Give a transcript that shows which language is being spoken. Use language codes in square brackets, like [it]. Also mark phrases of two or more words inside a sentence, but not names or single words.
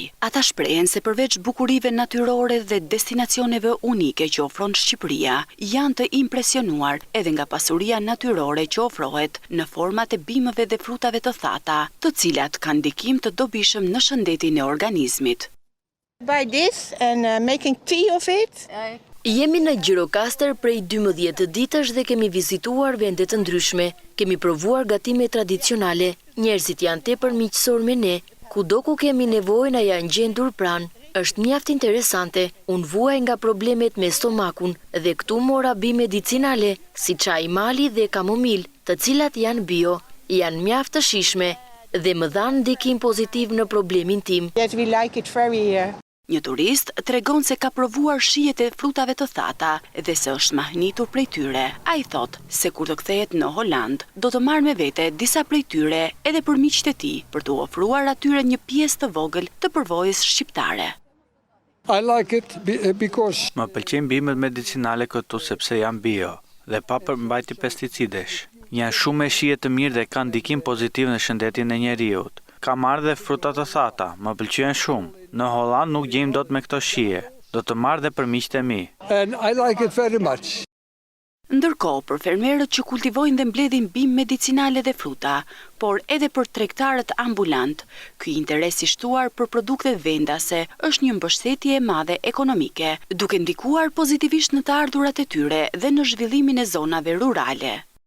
[sq] Ata shprehen se përveç bukurive natyrore dhe destinacioneve unike që ofron Shqipëria, janë të impresionuar edhe nga pasuria natyrore që ofrohet në format e bimëve dhe frutave të thata, të cilat kanë ndikim të dobishëm në shëndetin e organizmit. [en] Buy this and making tea of it. [sq] Jemi në Gjirokastër prej 12 ditësh dhe kemi vizituar vende të ndryshme. Kemi provuar gatime tradicionale. Njerëzit janë tepër miqësor me ne. Kudo ku kemi nevojë na janë gjendur pranë. Është mjaft interesante. Unë vuaj nga problemet me stomakun dhe këtu mora bime medicinale si çaj mali dhe kamomil, të cilat janë bio, janë mjaft të shijshme dhe më dhanë ndikim pozitiv në problemin tim. [en] Yes, we like it very [sq] Një turist tregon se ka provuar shijet e frutave të thata dhe se është mahnitur prej tyre. Ai thot se kur të kthehet në Holand, do të marrë me vete disa prej tyre edhe për miqtë e tij, për t'u ofruar atyre një pjesë të vogël të përvojës shqiptare. [en] I like it because [sq] më pëlqejnë bimët medicinale këtu sepse janë bio dhe pa përmbajtje pesticidesh. Janë shumë me shije të mirë dhe kanë ndikim pozitiv në shëndetin e njeriut. Ka marrë dhe fruta të thata, më pëlqejnë shumë. Në Holland nuk gjejmë dot me këto shije. Do të marrë dhe për miqtë e mi. [en] And I like it very much. [sq] Ndërkohë, për fermerët që kultivojnë dhe mbledhin bimë medicinale dhe fruta, por edhe për tregtarët ambulant, ky interes i shtuar për produktet vendase është një mbështetje e madhe ekonomike, duke ndikuar pozitivisht në të ardhurat e tyre dhe në zhvillimin e zonave rurale.